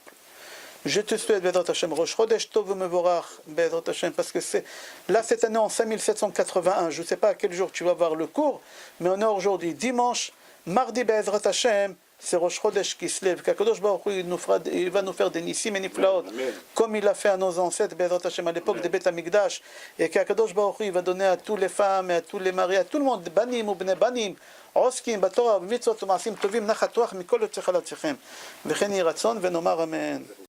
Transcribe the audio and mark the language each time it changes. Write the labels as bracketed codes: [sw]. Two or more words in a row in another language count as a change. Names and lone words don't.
[fr] Je te souhaite, [he] בעזרת השם, ראש חודש טוב מבורך, בעזרת השם, [fr] parce que c'est là, cette année en 5781, je ne sais pas à quel jour tu vas voir le cours, mais on est aujourd'hui dimanche, mardi, [he] בעזרת השם. [fr] C'est Rosh Chodesh qui se lève, qu' [he] הקדוש ברוך הוא, [fr] il va nous faire des nissim et niflaot, comme il a fait à nos ancêtres, [he] בעזרת השם, [fr] à l'époque de [he] בית המקדש, [fr] et qu' [he] הקדוש ברוך הוא, [fr] il va donner à toutes les femmes, et à tous les maris, à tout le monde, [he] banim ou בני בנים, עוסקים בתורה ובמצוות ומעשים טובים נחת רוח מכל יוצא חלציכם וכן יהי רצון ונאמר אמן.